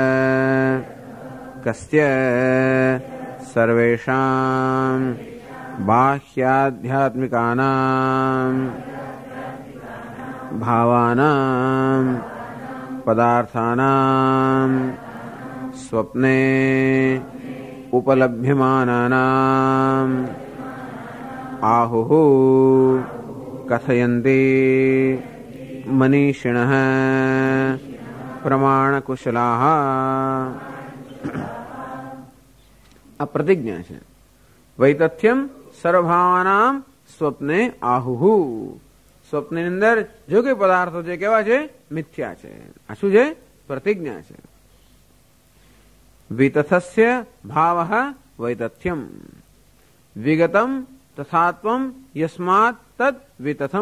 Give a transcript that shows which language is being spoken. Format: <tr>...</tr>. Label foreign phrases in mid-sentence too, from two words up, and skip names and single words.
<sa>कस्य सर्वेषाम् बाह्याध्यात्मिकानाम् भावानाम् पदार्थानाम् स्वप्ने उपलभ्यमानानाम् आहुः कथयन्ति मनीषिणः प्रमाणकुशलाः।</sa> <gu>આ પ્રતિજ્ઞા છે.</gu> <sa>વૈતથ્યમ સર્વભાવાનામ સ્વપ્ને આહુહુ.</sa> <gu>સ્વપ્નની અંદર જો કે પદાર્થો છે કેવા છે? મિથ્યા છે. આ શું છે? પ્રતિજ્ઞા છે.</gu> <sa>વિતથસ્ય ભાવઃ વૈતથ્યમ વિગતમ તથાત્વમ યસ્માત તદ વિતથમ.</sa>